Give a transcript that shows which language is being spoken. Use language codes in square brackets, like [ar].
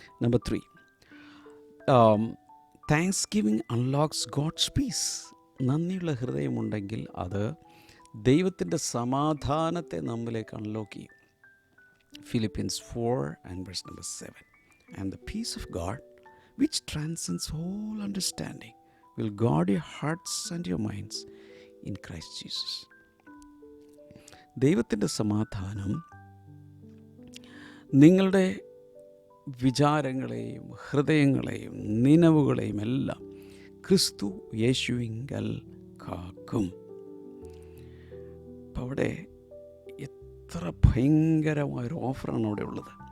[en] Number 3, thanksgiving unlocks God's peace. [ml] നന്ദിയുള്ള ഹൃദയമുണ്ടെങ്കിൽ അത് ദൈവത്തിൻ്റെ സമാധാനത്തെ നമ്മിലേക്ക് അൺലോക്ക് ചെയ്യും. [en] Philippians 4:7. And the peace of God, which transcends all understanding, will guard your hearts and your minds in Christ Jesus. [ml] ദൈവത്തിൻ്റെ സമാധാനം നിങ്ങളുടെ വിചാരങ്ങളെയും ഹൃദയങ്ങളെയും നിലവുകളെയും എല്ലാം ക്രിസ്തു യേശുവിങ്കൽ കാക്കും. അപ്പം അവിടെ എത്ര ഭയങ്കരമായൊരു ഓഫറാണ് അവിടെ ഉള്ളത്.